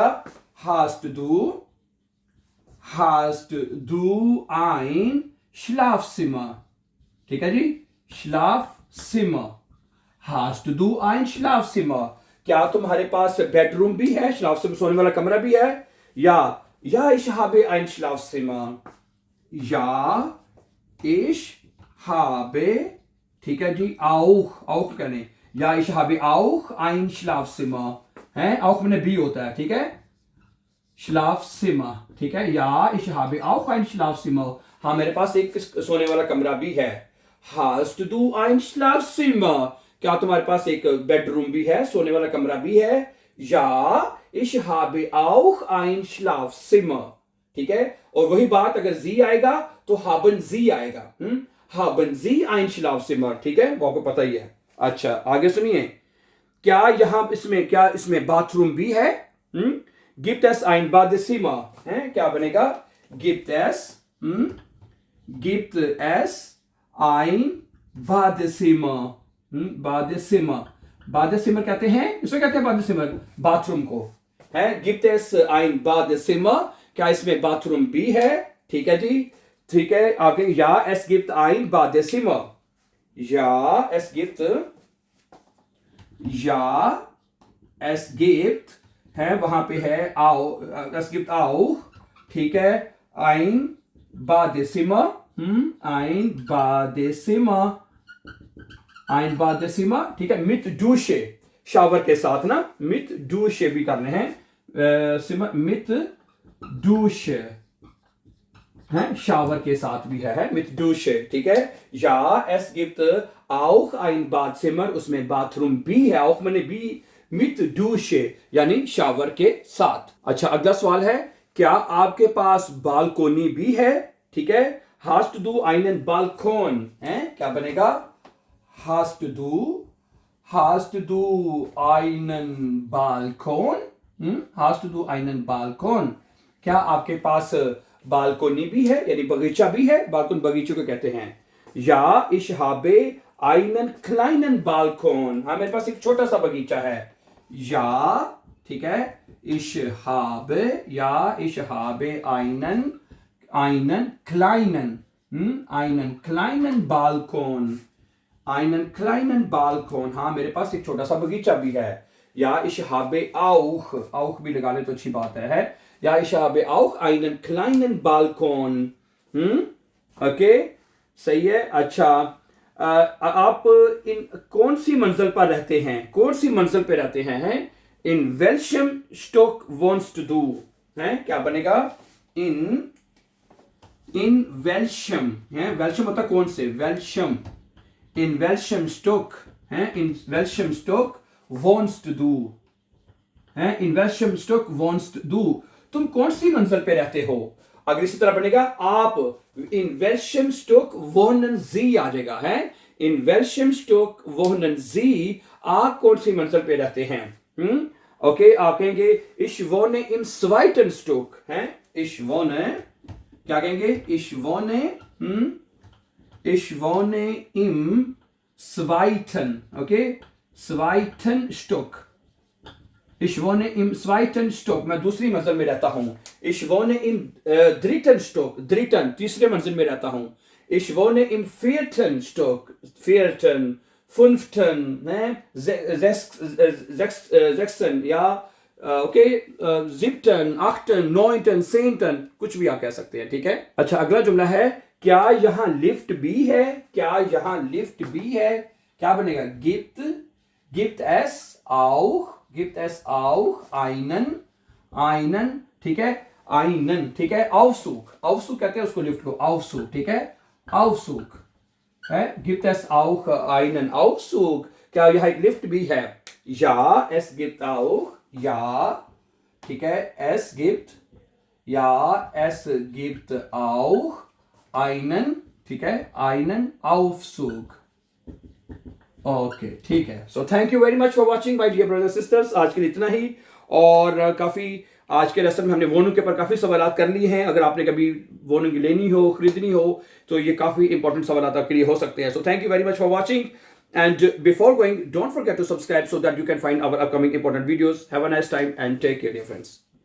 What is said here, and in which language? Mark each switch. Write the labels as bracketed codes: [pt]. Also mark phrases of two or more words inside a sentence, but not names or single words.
[de] Hast du ein Schlafzimmer, [hi] ठीक है जी, schlafzimmer, [de] Hast du ein Schlafzimmer, [hi] क्या तुम्हारे पास बेडरूम भी है? schlafzimmer सोने वाला कमरा भी है, या [de] ich habe ein Schlafzimmer, [hi] या [de] ich habe, [hi] ठीक है जी, auch कहने, या [de] ich habe auch ein Schlafzimmer [hi] है, auch मैंने भी होता है, ठीक है, Schlafzimmer, ठीक है, या [de] ich habe auch ein Schlafzimmer, [hi] हाँ मेरे पास एक सोने वाला कमरा भी है। [de] Hast du ein Schlafzimmer, [hi] क्या तुम्हारे पास एक बेडरूम भी है, सोने वाला कमरा भी है, या [de] ich habe auch ein Schlafzimmer, [hi] ठीक है। और वही बात अगर जी आएगा तो [de] haben sie [hi] आएगा, [de] haben sie ein Schlafzimmer, [hi] ठीक है, वो आपको पता ही है। अच्छा, आगे सुनिए, क्या इसमें बाथरूम भी है? [de] gibt es ein Badezimmer [hi] है, क्या बनेगा? [de] gibt es ein Badezimmer, [hi] बादेसिमर कहते हैं, इसमें कहते हैं बादेसिमर बाथरूम को है। [de] gibt es ein Badezimmer, [hi] क्या इसमें बाथरूम भी है? ठीक है जी, ठीक है, आगे, या [de] es gibt ein Badezimmer, [hi] या [de] es gibt [hi] है, वहां पे है [de] es gibt auch, [hi] ठीक है, [de] ein Badezimmer, ein Badezimmer, [hi] ठीक है, [de] mit Dusche, [hi] शावर के साथ ना, [de] mit Dusche [hi] भी करने हैं, सिमर [de] mit Dusche [hi] है, शावर के साथ भी है [de] mit Dusche, [hi] ठीक है, या [de] es gibt auch ein Badzimmer, [hi] उसमें बाथरूम भी है, auch मैंने भी [de] mit Dusche [hi] यानी शावर के साथ। अच्छा, अगला सवाल है, क्या आपके पास बालकोनी भी है? ठीक है, [de] hast du einen Balkon [hi] है, क्या बनेगा? [de] hast du einen Balkon? hast du einen Balkon? [hi] क्या आपके पास बालकोनी भी है यानी बगीचा भी है? बालकोन बगीचे को कहते हैं। [de] या ich habe einen kleinen Balkon, [hi] हाँ मेरे पास एक छोटा सा बगीचा है। या ठीक है, [de] ich habe einen kleinen Balkon, [hi] हाँ मेरे पास एक छोटा सा बगीचा भी है। या [de] ich habe auch [hi] भी लगा ले तो अच्छी बात है। [de] या ich habe auch einen kleinen Balkon, [hi] ओके, सही है। अच्छा, आप इन कौन सी मंजिल पर रहते हैं? कौन सी मंजिल पे रहते हैं? [de] इन welchem Stock wohnst du? [hi] हैं, क्या बनेगा? [de] in welchem [hi] है, welchem होता कौन से? [de] welchem, in welchem Stock है, in welchem Stock wohnst du है, in welchem Stock wohnst du, [hi] तुम कौन सी मंजिल पे रहते हो? अगर इसी तरह बनेगा आप [de] in welchem Stock wohnen Sie [hi] आ जाएगा है, [de] in welchem Stock wohnen Sie, [hi] आप कौन सी मंजिल पे रहते हैं? ओके, आप कहेंगे [de] ich wohne im zweiten Stock है, ich wohne, [hi] क्या कहेंगे? [de] ich wohne im zweiten, ओके, zweiten Stock, ich wohne im zweiten Stock, [hi] मैं दूसरी मंजिल में रहता हूँ। [de] ich wohne im dritten Stock, dritten, [hi] तीसरे मंजिल में रहता हूँ। [de] ich wohne im vierten Stock, vierten, fünften, sechsten, ja, ओके, siebten, achten, neunten, zehnten, [hi] कुछ भी आप कह सकते हैं, ठीक है। अच्छा, अगला जुमला है, क्या यहाँ लिफ्ट भी है? क्या यहाँ लिफ्ट भी है? क्या बनेगा? [de] gibt es auch einen, [hi] ठीक है, einen, ठीक है, Aufzug कहते हैं उसको लिफ्ट को, Aufzug, ठीक है, Aufzug है, [de] gibt es auch einen Aufzug? [hi] क्या यहाँ एक लिफ्ट भी है? [de] ja, es gibt auch, ja, [hi] ठीक है, [de] es gibt auch einen, [hi] ठीक है, [de] einen Aufzug। [hi] ओके, ठीक है। [en] So thank you very much for watching my dear brothers sisters. [hi] आज के लिए इतना ही, और काफ़ी आज के लेसन में हमने वोनिंग के ऊपर काफ़ी सवाल कर लिए हैं। अगर आपने कभी वोनिंग लेनी हो, खरीदनी हो, तो ये काफ़ी इंपॉर्टेंट सवाल आपके लिए हो सकते हैं। [en] So thank you very much for watching, and before going don't forget to subscribe so that you can find our upcoming important videos. Have a nice time and take care dear friends.